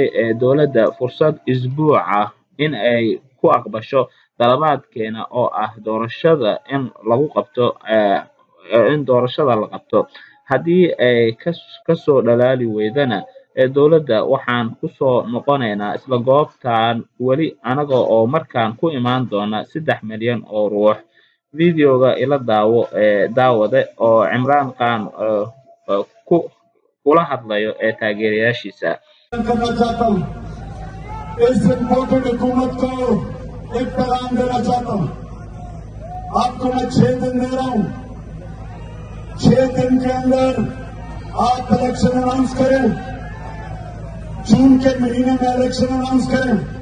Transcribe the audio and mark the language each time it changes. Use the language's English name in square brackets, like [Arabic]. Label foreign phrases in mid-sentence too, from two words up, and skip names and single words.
[Somali] dowladda fursad isbuuc ah in ay ku aqbasho dalabaadkeena oo ah doorashada in lagu qabto in doorashada la qabto haddii ay kasoo dhalaali weydana dowladda waxaan ku soo noqonaynaa isla goobtan weli anaga oo markaan ku imaan doona 3 milyan oo ruux videoga ila daawade oo Cimraan Khan kula hadlayo taageerayaashiisa [Urdu] کرنا چاہتا ہوں اس امپورٹڈ حکومت کو ایک پیغام دینا چاہتا ہوں آپ کو میں 6 دن دے رہا ہوں 6 دن کے اندر آپ [English] election announce [Urdu] کریں جون کے مہینے میں [English] election announce [Urdu] करें